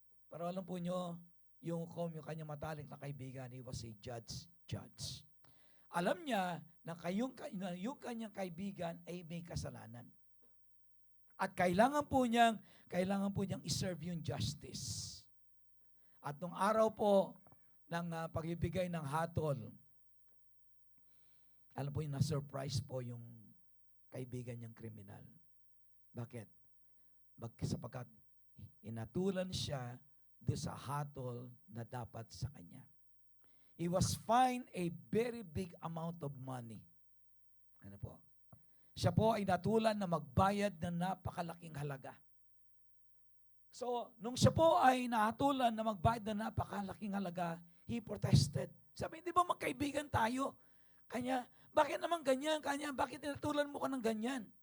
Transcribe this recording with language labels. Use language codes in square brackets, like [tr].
[tl] Pero alam po nyo, yung kanyang matalik na kaibigan, [en] he was a judge. [tl] Alam niya na yung kanyang kaibigan ay may kasalanan. At kailangan po niyang iserve yung justice. At nung araw po ng pagbibigay ng hatol, alam po yung na-surprise po yung kaibigan niyang kriminal. Bakit? Sapagkat inatulan siya doon sa hatol na dapat sa kanya. [en] He was fined a very big amount of money. [tl] Ano po? Siya po ay natulan na magbayad ng napakalaking halaga. So, nung siya po ay natulan na magbayad ng napakalaking halaga, [en] he protested. [tl] Sabi, di ba magkaibigan tayo? Kanya, bakit naman ganyan? Kanya, bakit tinatulan mo ka ng ganyan?